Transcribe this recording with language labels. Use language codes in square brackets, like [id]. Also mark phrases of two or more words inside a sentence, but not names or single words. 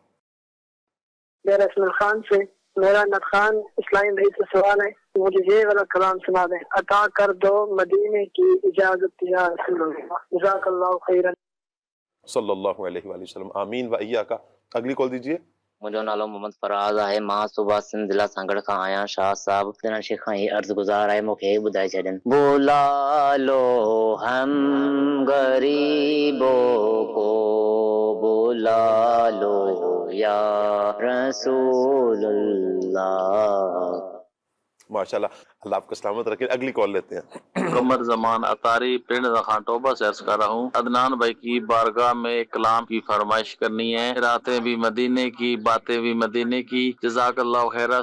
[ur] میرا اسمل خان سے، میرا نخان اسلامی بھائی سے سوال ہے، مجھے یہ والا کلام سنا دیں۔ عطا کر دو مدینے کی اجازت یا رسول اللہ، [ar] جزاک اللہ خیرا۔ صلی اللہ علیہ وآلہ وسلم، آمین و ایاکا۔ [ur] اگلی کال دیجیے۔ [sd] मुंहिंजो नालो मोहम्मद फराज़ आहे। मां सुबह सिंध ज़िला सांगड़ खां आहियां। शाह साहब तेरा शेख खां ही अर्ज़ गुज़ार आहे, मूंखे ॿुधाए छॾनि। [ur] بلا لو ہم غریبوں کو، بلا لو یا رسول اللہ. ماشاءاللہ، اللہ آپ کو سلامت رکھے۔ اگلی کال لیتے ہیں۔ قمر زمان اطاری پنڈ رخان ٹوبہ سے عرض کر رہا ہوں، عدنان بھائی کی بارگاہ میں ایک کلام کی فرمائش کرنی ہے، راتیں بھی مدینے کی، باتیں بھی مدینے کی، [ar] جزاک اللہ خیرہ۔